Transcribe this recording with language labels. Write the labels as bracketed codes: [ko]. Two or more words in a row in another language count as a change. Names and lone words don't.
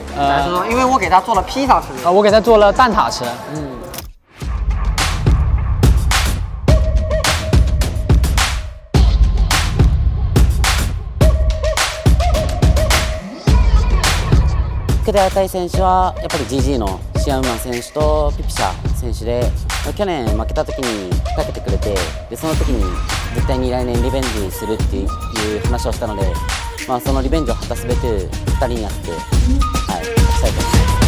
[zh] 因为我给他做了披萨吃，我给他做了蛋挞吃。 [ja] 受けて当たり選手はやっぱり GG のシアンマン選手とピピシャ選手で、去年負けた時にかけてくれて、でその時に絶対に来年リベンジするっていう話をしたので、そのリベンジを果たすべく2人にやって、はい、したいと思います。